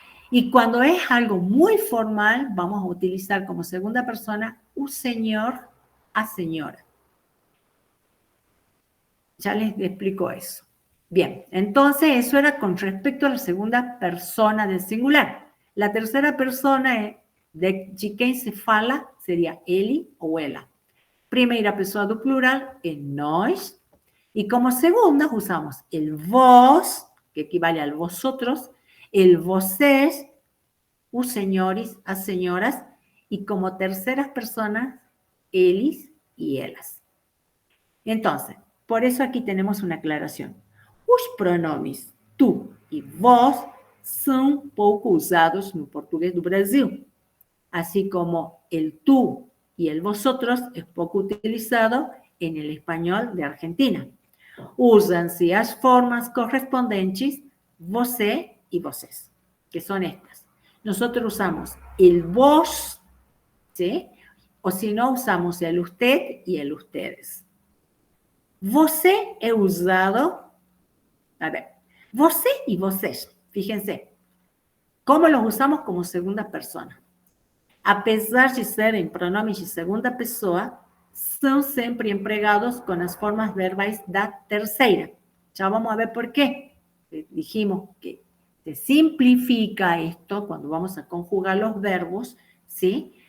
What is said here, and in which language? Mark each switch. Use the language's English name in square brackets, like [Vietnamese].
[Spanish] Y cuando es algo muy formal, vamos a utilizar como segunda persona un señor a señora. Ya les explico eso. Bien, entonces eso era con respecto a la segunda persona del singular. La tercera persona [Portuguese] de quem se fala [Spanish] sería ele ou ela. [Portuguese] Primeira pessoa do plural é nós. [Spanish] Y como segunda usamos el vos, que equivale al vosotros, el vosés, os señores, as señoras, y como terceras personas, eles y elas. Entonces, por eso aquí tenemos una aclaración. [Portuguese] Os pronomes tu e vos são pouco usados no portugués do Brasil, [Spanish] así como el tú y el vosotros es poco utilizado en el español de Argentina. [Portuguese] Usan-se as formas correspondentes você e vocês, [Spanish] que son estas. nosotros usamos el vos, ¿sí? O si no, usamos el usted y el ustedes. [Portuguese] Você é usado, [Spanish] a ver, você y vocês, fíjense, ¿cómo los usamos como segunda persona? [Portuguese] Apesar de serem pronomes de segunda pessoa, são sempre empregados com as formas verbais da terceira. [Spanish] Ya vamos a ver por qué. Dijimos que se simplifica esto cuando vamos a conjugar los verbos, ¿sí?